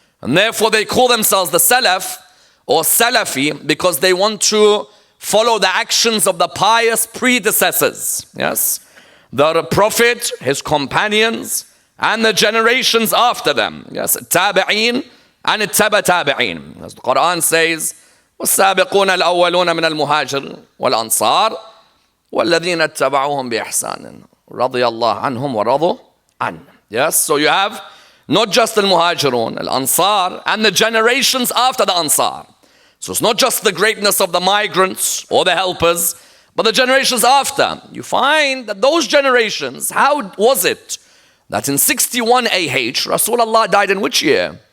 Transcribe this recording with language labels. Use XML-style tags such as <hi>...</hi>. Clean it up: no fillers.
<en>And therefore they call themselves the Salaf or Salafi because they want to follow the actions of the pious predecessors. Yes, the Prophet, his companions, and the generations after them. Yes, Tabi'een and Taba Tabi'een. As the Quran says,</en> <ar>والسابقون الأولون من المهاجر والأنصار والذين اتبعوهم بإحسان رضي الله عنهم ورضوا عنه.</ar> <en>Yes, so you have not just the Muhajirun, Al-Ansar, and the generations after the Ansar. So it's not just the greatness of the migrants or the helpers, but the generations after. You find that those generations, how was it that in 61 AH, Rasulullah died in which year?</en>